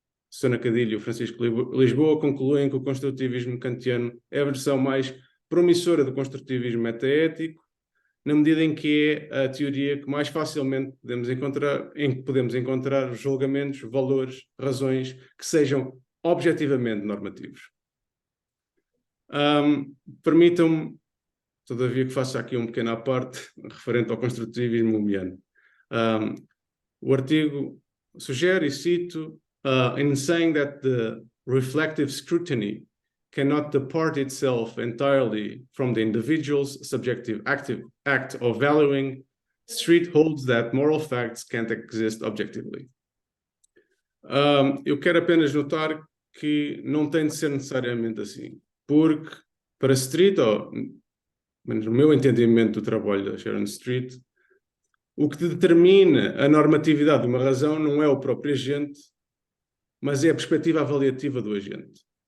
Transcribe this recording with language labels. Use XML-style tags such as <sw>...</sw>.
<pt>Susana Cadilho e o Francisco Lisboa concluem que o construtivismo kantiano é a versão mais promissora do construtivismo metaético, na medida em que é a teoria que mais facilmente podemos encontrar julgamentos, valores, razões que sejam objetivamente normativos. Permitam-me, todavia, que faça aqui um pequeno à parte referente ao construtivismo humiano. O artigo sugere, e cito,</pt> <en>in saying that the reflective scrutiny cannot depart itself entirely from the individual's subjective act of valuing, Street holds that moral facts can't exist objectively.</en> <pt>Eu quero apenas notar que não tem de ser necessariamente assim, porque para Street, ou menos no meu entendimento do trabalho da Sharon Street, o que determina a normatividade de uma razão não é o próprio agente, mas é a perspectiva avaliativa do agente.</pt>